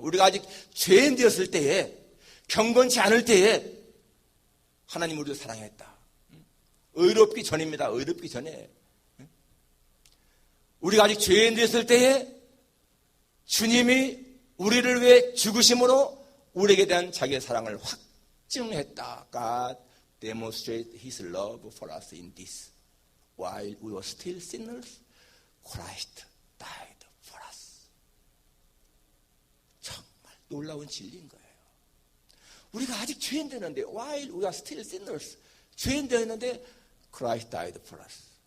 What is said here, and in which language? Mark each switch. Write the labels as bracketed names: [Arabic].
[Korean] 우리가 아직 죄인 되었을 때에, 경건치 않을 때에 하나님 우리를 사랑했다. 의롭기 전입니다. 의롭기 전에. 우리가 아직 죄인 되었을 때에 주님이 우리를 위해 죽으심으로 우리에게 대한 자기의 사랑을 확증했다. [English] God demonstrated His love for us in this. While we were still sinners, Christ died for us. [Korean] 정말 놀라운 진리인 거예요. 우리가 아직 죄인 되는데, [English] while we are still sinners, [Korean] 죄인 되었는데 [English] Christ died for us.